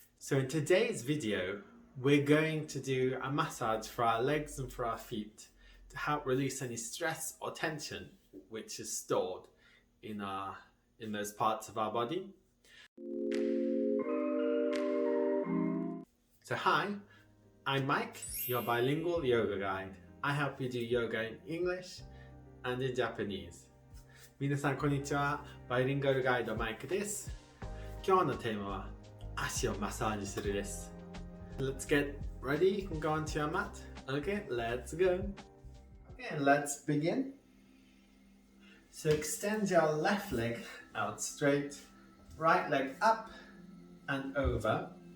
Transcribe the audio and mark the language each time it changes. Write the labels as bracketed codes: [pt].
[en] So in today's video, we're going to do a massage for our legs and for our feet to help release any stress or tension which is stored in those parts of our body. So hi, I'm Mike, your bilingual yoga guide. I help you do yoga in English and in Japanese. [ja] 皆さんこんにちは。バイリンガルガイドマイクです。今日のテーマは足をマッサージするです。 [en] Let's get ready and go onto your mat. Okay, let's go. Okay, let's begin. So extend your left leg out straight, right leg up and over.